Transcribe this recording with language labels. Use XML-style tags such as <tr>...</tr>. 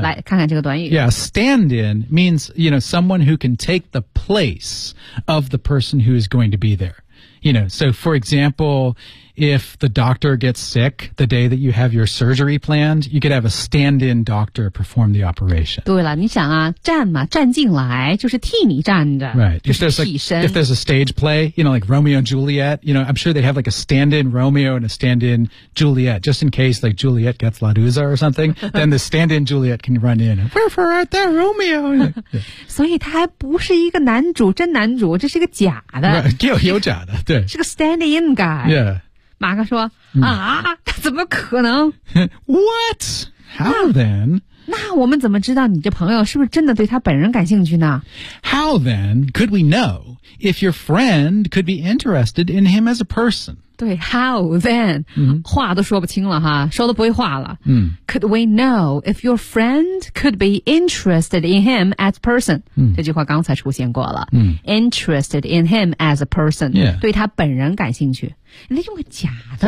<zh>来看看这个短语。</zh> <en>Yeah, stand in means, you know, someone who can take the place of the person who is going to be there. You know, so for example, if the doctor gets sick the day that you have your surgery planned, you could have a stand in doctor perform the operation.</en> <zh>对了你想啊站嘛站进来就是替你站着。</zh> <en>Right. If there's,</en> <zh>替身</zh> <en>if there's a stage play, you know, like Romeo and Juliet, you know, I'm sure they have like a stand in Romeo and a stand in Juliet, just in case like Juliet gets La Dusa or something, then the stand in Juliet can run in. Wherefore art thou, Romeo?</en> <zh>所以他还不是一个男主真男主这是一个假的。</zh> <en>Right.</en> <zh>有假的对。是个</zh> <en>stand in guy. Yeah.</en> <zh>马克说、嗯、啊他怎么可能</zh> <en>What? How then?</en> <zh>那我们怎么知道你这朋友是不是真的对他本人感兴趣呢</zh> <en>How then could we know if your friend could be interested in him as a person?</en> <zh>对</zh> <en>how then、嗯、</en> <zh>话都说不清了哈说都不会话了、嗯、</zh> <en>Could we know if your friend could be interested in him as a person?、嗯、</en> <zh>这句话刚才出现过了、嗯、</zh> <en>Interested in him as a person、 yeah.</en> <zh>对他本人感兴趣那用个假的、</zh>